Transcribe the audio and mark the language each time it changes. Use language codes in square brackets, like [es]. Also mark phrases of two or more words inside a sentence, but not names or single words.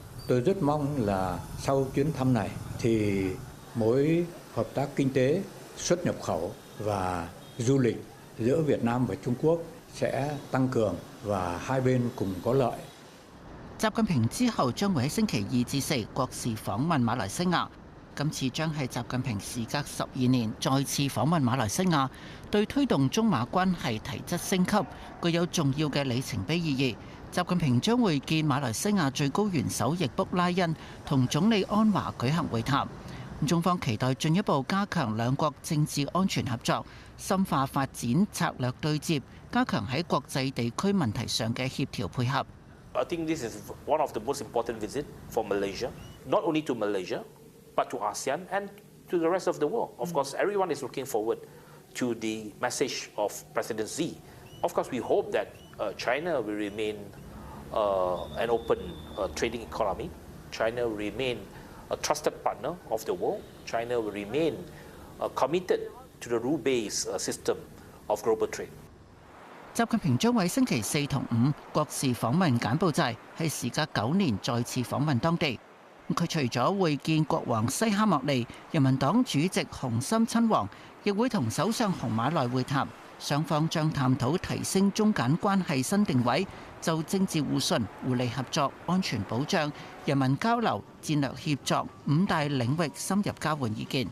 [vi] Tôi rất mong là sau chuyến thăm này thì mối hợp tác kinh tế, xuất nhập khẩu và du lịch giữa Việt Nam và Trung Quốc sẽ tăng cường và hai bên cùng có lợi. [yue] 習近平之後將會喺星期2至4國事訪問馬來西亞。今次將係習近平時隔12年再次訪問馬來西亞，對推動中馬關係提質升級具有重要嘅里程碑意義。習近平將會見馬來西亞最高元首易卜拉欣同總理安華舉行會談。中方期待進一步加強兩國政治安全合作，深化發展策略對接，加強喺國際地區問題上嘅協調配合。 [en] I think this is one of the most important visits for Malaysia, not only to Malaysia, but to ASEAN and to the rest of the world. Of course, everyone is looking forward to the message of President Xi. Of course, we hope that China will remain an open trading economy. China will remain a trusted partner of the world. China will remain committed to the rule-based system of global trade. [yue] 習近平將喺星期4同5國事訪問柬埔寨，係時隔9年再次訪問當地。佢除咗會見國王西哈莫利、人民黨主席洪森親王，亦會同首相洪馬內會談。雙方將探討提升中柬關係新定位，就政治互信、互利合作、安全保障、人民交流、戰略協作5大領域深入交換意見。